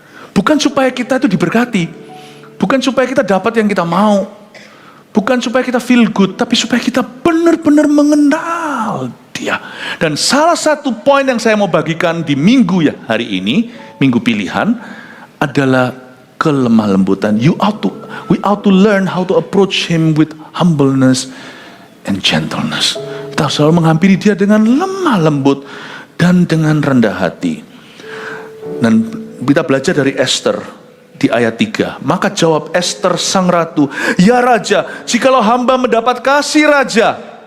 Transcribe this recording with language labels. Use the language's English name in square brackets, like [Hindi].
[Indonesian] Bukan supaya kita itu diberkati, bukan supaya kita dapat yang kita mau, bukan supaya kita [English] feel good, [Indonesian] tapi supaya kita benar-benar mengenal Dia. Dan salah satu poin yang saya mau bagikan di minggu hari ini, minggu pilihan, adalah kelemah lembutan. [English] We ought to learn how to approach Him with humbleness and gentleness. [Indonesian] Kita selalu menghampiri Dia dengan lemah lembut dan dengan rendah hati. Dan kita belajar dari Esther di ayat 3. Maka jawab Esther sang ratu, "Ya Raja, jikalau hamba mendapat kasih Raja."